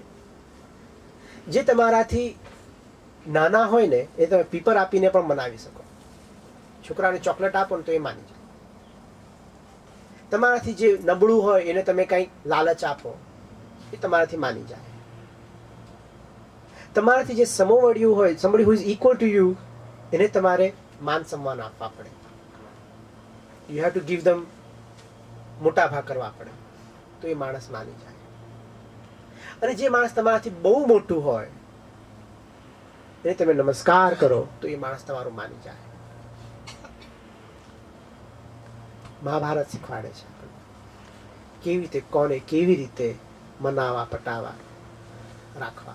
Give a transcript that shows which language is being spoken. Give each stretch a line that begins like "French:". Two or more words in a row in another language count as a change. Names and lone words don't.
Gujarati: જે તમારાથી નાના હોય ને એ તમે પીપર આપીને પણ મનાવી શકો. છોકરાને ચોકલેટ આપો ને તો એ માની જાય. તમારાથી જે નબળું હોય એને તમે કંઈક લાલચ આપો, એ તમારાથી માની જાય. તમારાથી જે સમોવડિયું હોય,
English: somebody who is equal to you,
Gujarati: એને તમારે માન સન્માન આપવા પડે.
English: You have to give them
Gujarati: મોટા ભાગ કરવા પડે, તો એ માણસ માની જાય. અને જે માણસ તમારાથી બહુ મોટું હોય એને તમે નમસ્કાર કરો તો એ માણસ તમારું માની જાય. મહાભારત શીખવાડે છે કેવી રીતે કોને કેવી રીતે મનાવા, પટાવા, રાખવા.